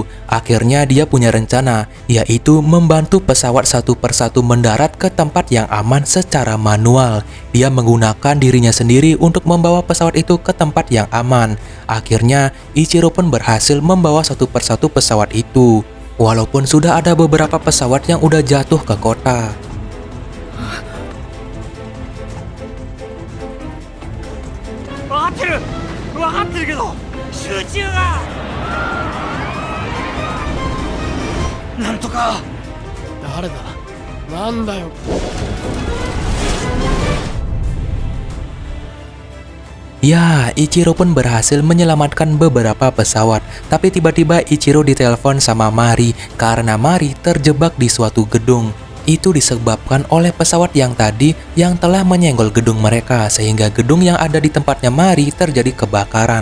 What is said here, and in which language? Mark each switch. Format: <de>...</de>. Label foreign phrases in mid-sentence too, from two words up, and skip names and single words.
<id>Akhirnya dia punya rencana, yaitu membantu pesawat satu persatu mendarat ke tempat yang aman secara manual. Dia menggunakan dirinya sendiri untuk membawa pesawat itu ke tempat yang aman. Akhirnya Ichiro pun berhasil membawa satu persatu pesawat itu. Walaupun sudah ada beberapa pesawat yang udah jatuh ke kota.</id> <ja>分かってるけど集中がなんとか誰だなんだよ</ja> <id>Ya, Ichiro pun berhasil menyelamatkan beberapa pesawat. Tapi tiba-tiba Ichiro ditelepon sama Mari karena Mari terjebak di suatu gedung. Itu disebabkan oleh pesawat yang tadi yang telah menyenggol gedung mereka, sehingga gedung yang ada di tempatnya Mari terjadi kebakaran.</id>